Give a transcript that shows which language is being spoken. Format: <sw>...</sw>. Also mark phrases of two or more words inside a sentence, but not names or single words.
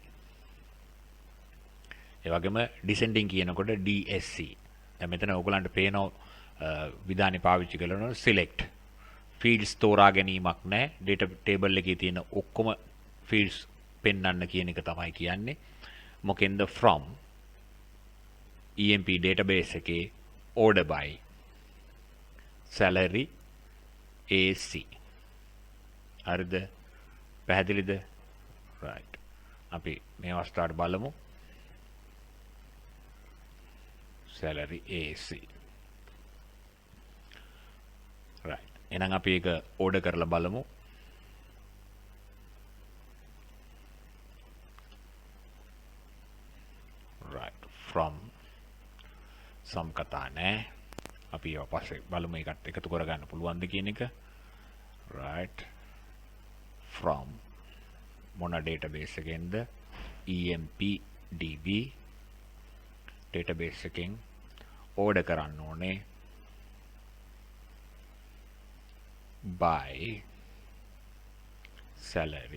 <si>ඒ වගේම descending කියනකොට DSC. දැන් මෙතන ඔයගලන්ට පේන විධානේ පාවිච්චි කරනවා select. fields තෝරා ගැනීමක් නැහැ.</si> <en>data table</en> <si>එකේ තියෙන ඔක්කොම fields පෙන්වන්න කියන එක තමයි කියන්නේ. මොකෙන්ද</si> <en>from EMP database</en> <si>එකේ</si> <en>order by salary AC.</en> <si>හරිද? පැහැදිලිද? right. අපි මේ අවස්ථාවට බලමු.</si> <en>salary AC.</en> <si>right. එහෙනම් අපි ඒක order කරලා බලමු. right.</si> <en>from some</en> <si>කතා නෑ. අපි ඒව පස්සේ බලමු ඒකට එකතු කරගන්න පුළුවන්ද කියන එක. right. from මොන database එකෙන්ද? EMPDB database එකෙන් order කරන්න ඕනේ</si> <en>by salary.</en>